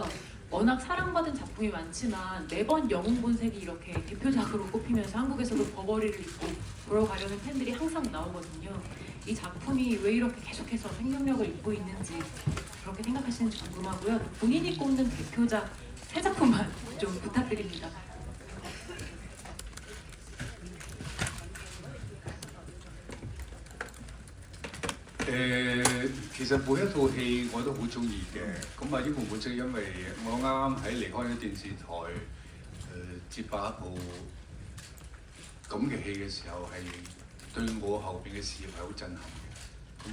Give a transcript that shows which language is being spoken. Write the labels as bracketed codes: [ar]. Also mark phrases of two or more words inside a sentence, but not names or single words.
[ko] 워낙 사랑받은 작품이 많지만 매번 영웅본색이 이렇게 대표작으로 꼽히면서 한국에서도 버버리를 입고 보러 가려는 팬들이 항상 나오거든요. 이 작품이 왜 이렇게 계속해서 생명력을 잇고 있는지 그렇게 생각하시는지 궁금하고요. 본인이 꼽는 대표작 세 작품만 좀 부탁드립니다. [yue] 其實每一套戲我都好中意嘅，咁啊英雄本色因為我啱啱喺離開咗電視台，接拍一部咁嘅戲嘅時候，係對我後邊嘅事業係好震撼嘅。